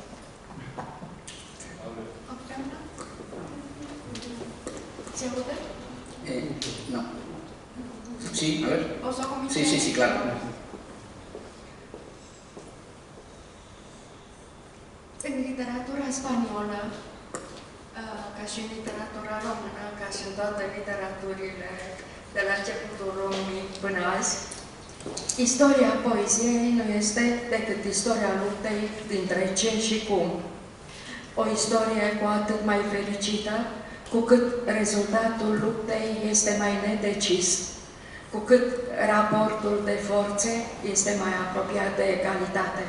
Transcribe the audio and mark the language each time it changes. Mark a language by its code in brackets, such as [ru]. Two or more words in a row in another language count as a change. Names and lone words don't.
[es] No. Sí, a ver. Sí, claro. En literatura española, casi literatura romana, [ro] casi toată literaturile de la începutul lumii până azi, istoria poeziei nu este decât istoria luptei dintre ce și cum. O istorie cu atât mai fericită, cu cât rezultatul luptei este mai nedecis, cu cât raportul de forțe este mai apropiat de egalitate.